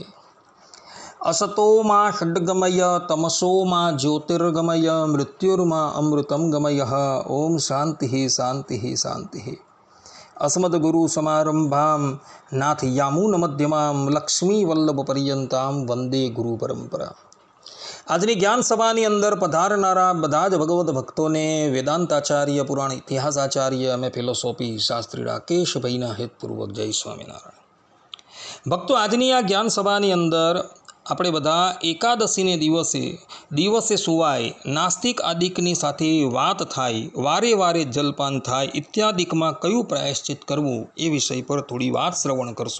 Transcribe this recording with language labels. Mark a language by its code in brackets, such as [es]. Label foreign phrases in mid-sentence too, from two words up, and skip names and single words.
[sa] असतो मा षड्गमय तमसो मा ज्योतिर्गमय मृत्युर्मा अमृतं गमयः। ओम शांति शांति शांति। अस्मद्गुरुसमारम्भां नाथ यामुनमध्यमां लक्ष्मीवल्लभपर्यन्तां वंदे गुरु परंपरा। [gu] આજની જ્ઞાન સભાની અંદર પધારનારા બધા જ ભગવદ્ ભક્તોને વેદાંતાચાર્ય, પુરાણ ઇતિહાસાચાર્ય અને ફિલોસોફી શાસ્ત્રી રાકેશભાઈના હેતપૂર્વક જય સ્વામિનારાયણ. ભક્તો, આજની આ જ્ઞાન સભાની અંદર આપણે બધા એકાદશીને દિવસે સુવાય, નાસ્તિક આદિકની સાથે વાત થાય, વારે વારે જલપાન થાય ઇત્યાદિકમાં કયું પ્રાયશ્ચિત કરવું એ વિષય પર થોડી વાત શ્રવણ કરશું.